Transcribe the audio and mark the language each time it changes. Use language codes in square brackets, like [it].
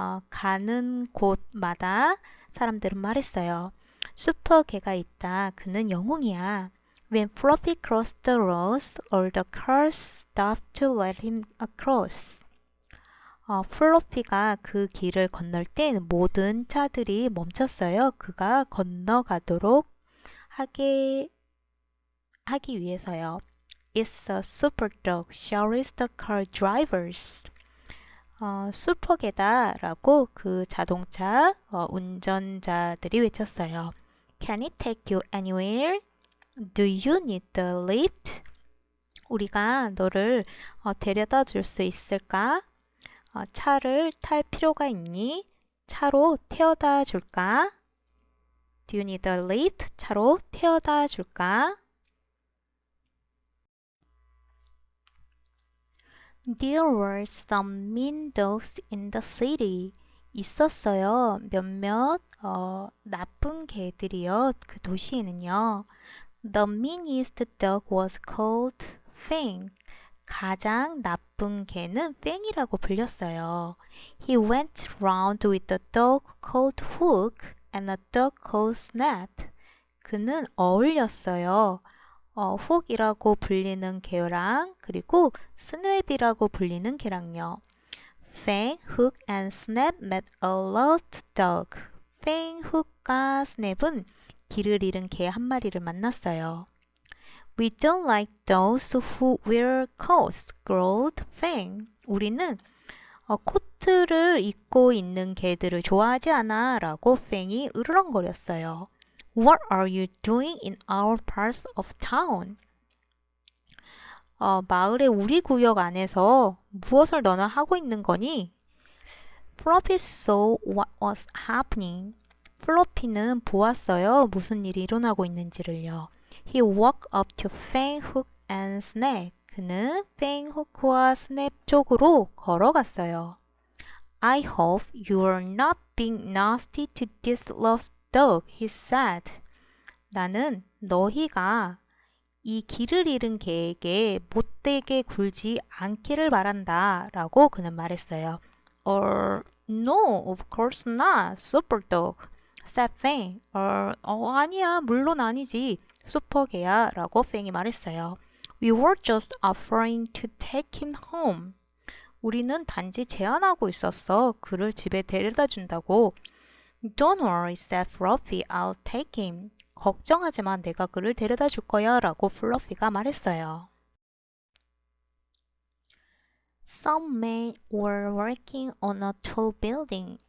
[ko] 가는 곳마다 사람들은 말했어요. 슈퍼개가 있다. 그는 영웅이야. [en] When Fluffy crossed the road, all the cars stopped to let him across. [ko] 플로피가 그 길을 건널 땐 모든 차들이 멈췄어요. 그가 건너가도록 하기 위해서요. [en] It's a super dog, shouts the car drivers. [ko] 슈퍼개다라고 그 자동차 운전자들이 외쳤어요. [en] Can it take you anywhere? Do you need the lift? [ko] 우리가 너를 데려다 줄 수 있을까? 차를 탈 필요가 있니? 차로 태워다 줄까? [en] Do you need a lift? [ko] 차로 태워다 줄까? [en] There were some mean dogs in the city. [ko] 있었어요. 몇몇 나쁜 개들이요. 그 도시에는요. [en] The meanest dog was called Fang. [ko] 가장 나쁜 개는 팽이라고 불렸어요. [en] He went round with a dog called Hook and a dog called Snap. [ko] 그는 어울렸어요. 훅이라고 불리는 개랑 그리고 스냅이라고 불리는 개랑요. [en] Fang, Hook and Snap met a lost dog. [ko] Fang, Hook과 Snap은 길을 잃은 개 한 마리를 만났어요. [en] We don't like those who wear coats, growled Fang. [ko] 우리는 코트를 입고 있는 개들을 좋아하지 않아 라고 팽이 으르렁거렸어요. [en] What are you doing in our part of town? [ko] 마을의 우리 구역 안에서 무엇을 너는 하고 있는 거니? [en] Fluffy saw what was happening. [ko] 플로피는 보았어요. 무슨 일이 일어나고 있는지를요. [en] He walked up to Fang, Hook and Snap. [ko] 그는 팽, 후크와 스냅 쪽으로 걸어갔어요. [en] I hope you are not being nasty to this lost dog, he said. [ko] 나는 너희가 이 길을 잃은 개에게 못되게 굴지 않기를 바란다 라고 그는 말했어요. [en] No, of course not, super dog, said Fang. [ko] 아니야, 물론 아니지, 슈퍼개야 라고 팽이 말했어요. [en] We were just offering to take him home. [ko] 우리는 단지 제안하고 있었어. 그를 집에 데려다 준다고. [en] Don't worry, said Fluffy. I'll take him. [ko] 걱정하지 마. 내가 그를 데려다 줄 거야. 라고 플러피가 말했어요. [en] Some men were working on a tall building.